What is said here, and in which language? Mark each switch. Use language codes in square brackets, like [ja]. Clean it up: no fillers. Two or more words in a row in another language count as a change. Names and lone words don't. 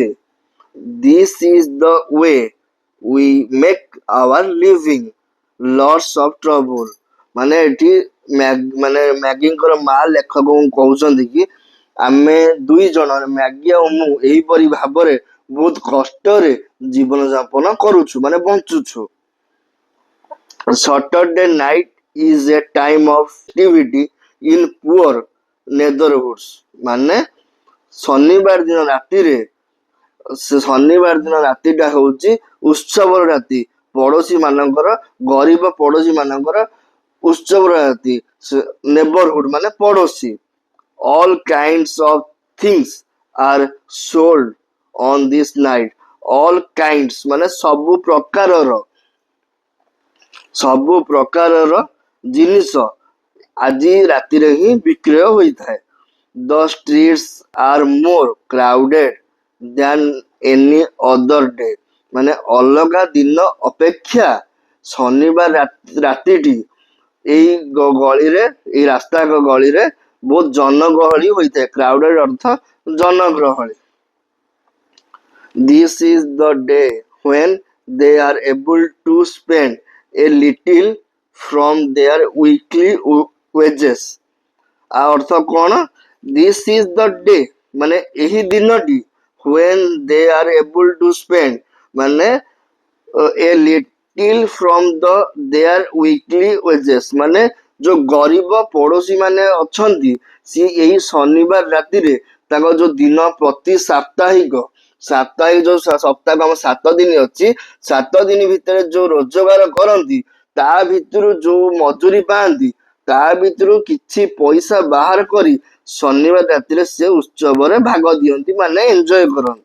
[en] This is the way we make our living lots of trouble [or] ମାନେ ଏଠି ମାନେ ମ୍ୟାଗିଙ୍କର ମା ଲେଖକଙ୍କୁ କହୁଛନ୍ତି କି ଆମେ ଦୁଇ ଜଣ ମ୍ୟାଗି ଆଉ ମୁଁ ଏହିପରି ଭାବରେ ବହୁତ କଷ୍ଟରେ ଜୀବନ ଯାପନ କରୁଛୁ ମାନେ ବଞ୍ଚୁଛୁ। [en] Saturday night is a time of activity in poor neighborhoods [or] ମାନେ ଶନିବାର ଦିନ ରାତିରେ ଶନିବାର ଦିନ ରାତିଟା ହଉଛି ଉତ୍ସବର ରାତି ପଡୋଶୀ ମାନଙ୍କର ଗରିବ ପଡୋଶୀ ମାନଙ୍କର ଉତ୍ସବର ରାତି ନେବରହୁଡ ମାନେ ପଡୋଶୀ [en] all kinds of things are sold on this night all kinds [or] ମାନେ ସବୁ ପ୍ରକାରର ଜିନିଷ ଆଜି ରାତିରେ ହିଁ ବିକ୍ରୟ ହୋଇଥାଏ। [en] The streets are more crowded than any other day [or] ମାନେ ଅଲଗା ଦିନ ଅପେକ୍ଷା ଶନିବାର ରାତିଟି ଏଇ ଗଳିରେ ଏଇ ରାସ୍ତା ଗଳିରେ ବହୁତ ଜନଗହଳି ହୋଇଥାଏ। କ୍ରାଉଡେଡ ଅର୍ଥ ଜନଗହଳି। [en] This is the day when they are able to spend a little from their weekly wages [or] ଆ ଅର୍ଥ କଣ [en] this is the day [or] ମାନେ ଏହି ଦିନଟି [en] when they are able to spend ମାନେ a little from their weekly wages [or] ମାନେ ଯୋଉ ଗରିବ ପଡୋଶୀ ମାନେ ଅଛନ୍ତି ସିଏ ଏହି ଶନିବାର ରାତିରେ ତାଙ୍କ ଯୋଉ ଦିନ ପ୍ରତି ସାପ୍ତାହିକ ଯୋଉ ସପ୍ତାହ ଆମ 7 ଦିନ ଅଛି 7 ଦିନ ଭିତରେ ଯୋଉ ରୋଜଗାର କରନ୍ତି ତା ଭିତରୁ ଯୋଉ ମଜୁରୀ ପାଆନ୍ତି ତା ଭିତରୁ କିଛି ପଇସା ବାହାର କରି ଶନିବାର ରାତିରେ ସେ ଉତ୍ସବରେ ଭାଗ ଦିଅନ୍ତି ମାନେ ଏନ୍ଜୟ କରନ୍ତି।